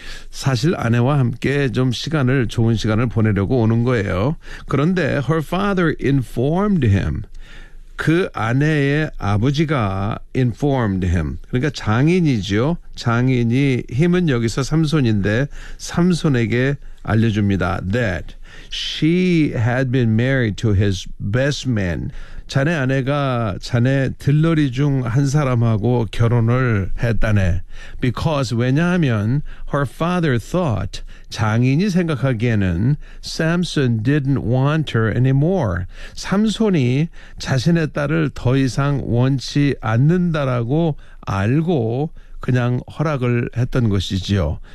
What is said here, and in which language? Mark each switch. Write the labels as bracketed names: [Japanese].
[Korean] 사실 아내와 함께 좀 시간을 좋은 시간을 보내려고 오는 거예요. 그런데 [English] her father informed him. [Korean] 그 아내의 아버지가 [English] informed him. [Korean] 그러니까 장인이죠. 장인이 힘은 여기서 삼손인데 삼손에게 알려줍니다. [English] That she had been married to his best man. [Korean] 자네 아내가 자네 들러리 중 한 사람하고 결혼을 했다네. [English] Because [Korean] 왜냐하면 [English] her father thought [Korean] 장인이 생각하기에는 [English] Samson didn't want her anymore. [Korean] 삼손이 자신의 딸을 더 이상 원치 않는다라고 알고 그냥 허락을 했던 것이지요.